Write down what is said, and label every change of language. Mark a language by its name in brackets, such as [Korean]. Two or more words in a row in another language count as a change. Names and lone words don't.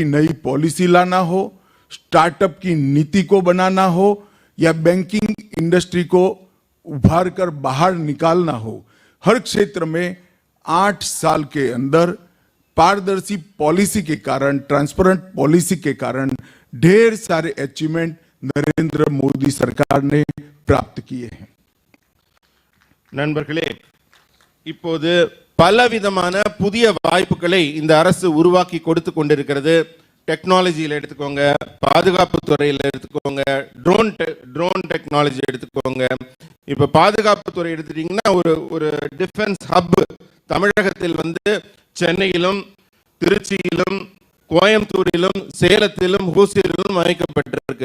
[Hindi] नई पॉलिसी लाना हो, स्टार्टअप की नीति को बनाना हो, या [English] banking industry [Hindi] को उभार कर बाहर निकालना हो, हर क्षेत्र में 8 साल के अंदर पारदर्शी पॉलिसी के कारण, [English] transparent policy [Hindi] के कारण ढेर सारे अचीवमेंट नरेंद्र मोदी सरकार ने प्राप्त किए हैं. [Tamil] நண்பர்களே, இப்போது பலவிதமான புதிய வாய்ப்புகளை இந்த அரசு உருவாக்கி கொடுத்து கொண்டிருக்கிறது. டெக்னாலஜியில் எடுத்துக்கோங்க, பாதுகாப்பு துறையில் எடுத்துக்கோங்க, [English] drone technology [Tamil] எடுத்துக்கோங்க. இப்போ பாதுகாப்பு துறை எடுத்துட்டீங்கன்னா ஒரு [English] defence hub [Tamil] தமிழகத்தில் சென்னையிலும் திருச்சியிலும் கோயம்புத்தூரிலும் சேலத்திலும் ஹூசூரிலும் அமைக்கப்பட்டிருக்கு.